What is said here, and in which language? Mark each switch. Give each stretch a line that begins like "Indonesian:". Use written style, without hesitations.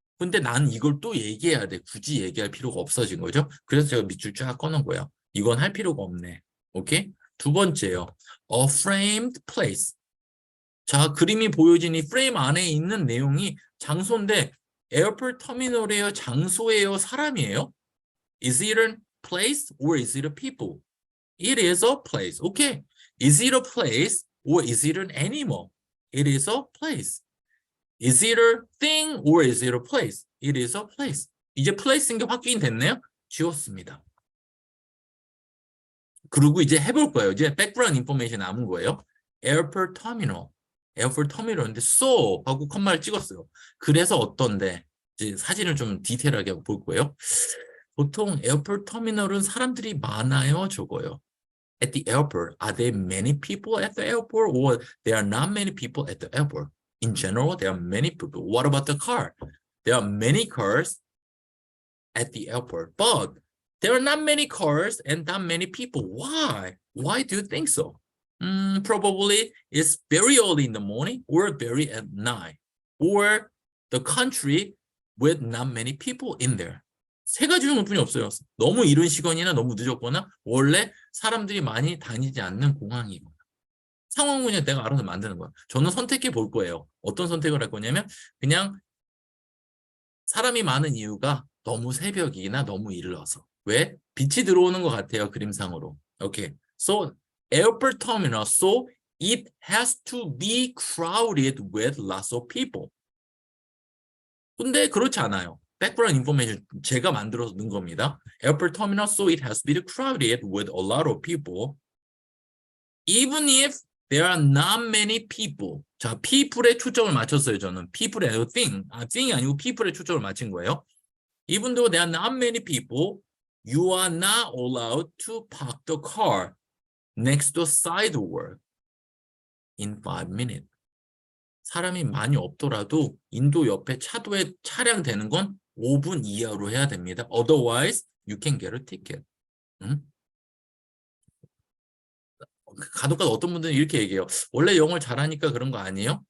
Korean: 근데 난 이걸 또 얘기해야 돼. 굳이 얘기할 필요가 없어진 거죠. 그래서 제가 밑줄 쫙 꺼놓은 거예요. 이건 할 필요가 없네. 오케이? 두 번째요.
English: A framed place.
Korean: 자, 그림이 보여진 이 프레임 안에 있는 내용이 장소인데 에어포트 터미널이에요? 장소예요? 사람이에요?
English: Is it a place or is it a people? It is a place. Okay. Is it a place or is it an animal? It is a place. Is it a thing or is it a place? It is a place.
Korean: 이제 place인 게 확인이 됐네요. 지웠습니다. 그리고 이제 해볼 거예요. 이제 background information 남은 거예요.
English: Airport terminal.
Korean: 에어포트 터미널인데 so 하고 컴마를 찍었어요. 그래서 어떤데 이제 사진을 좀 디테일하게 볼 거예요. 보통 에어포트 터미널은 사람들이 많아요, 적어요.
English: At the airport, are there many people at the airport or there are not many people at the airport? In general, there are many people. What about the car? There are many cars at the airport, but there are not many cars and not many people. Why? Why do you think so? Probably it's very early in the morning or very at night or the country with not many people in there.
Korean: 세 가지 중뿐이 없어요. 너무 이른 시간이나 너무 늦었거나 원래 사람들이 많이 다니지 않는 공항이거나 상황은 그냥 내가 알아서 만드는 거야. 저는 선택해 볼 거예요. 어떤 선택을 할 거냐면 그냥 사람이 많은 이유가 너무 새벽이나 너무 일러서. 왜? 빛이 들어오는 것 같아요. 그림상으로. 오케이.
English: So airport terminal, so it has to be crowded with lots of people.
Korean: 근데 그렇지 않아요. background information 제가 만들어서 넣은 겁니다.
English: Airport terminal, so it has to be crowded with a lot of people. Even if there are not many people.
Korean: 자, people에 초점을 맞췄어요, 저는. people에 아니고 thing. thing이 아니고 people에 초점을 맞춘 거예요.
English: Even though there are not many people, you are not allowed to park the car next to sidewalk in 5 minutes.
Korean: 사람이 많이 없더라도 인도 옆에 차도에 차량 대는 건 5분 이하로 해야 됩니다.
English: Otherwise, you can get a ticket.
Korean: 간혹가다 어떤 분들은 이렇게 얘기해요. 원래 영어를 잘하니까 그런 거 아니에요?